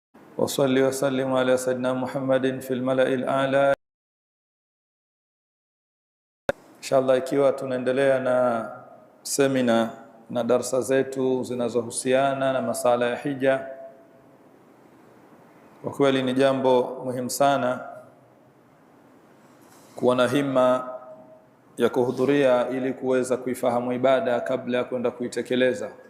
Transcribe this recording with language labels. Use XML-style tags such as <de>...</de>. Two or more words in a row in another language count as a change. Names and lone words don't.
<ar>وصلي وسلم على سيدنا محمد في الملأ الأعلى. إن شاء الله,</ar> <sw>ikiwa tunaendelea na semina na darasa zetu zinazohusiana na masala ya hija, kwa kweli ni jambo muhimu sana kuwa na himma ya kuhudhuria ili kuweza kuifahamu ibada kabla ya kwenda kuitekeleza.</sw>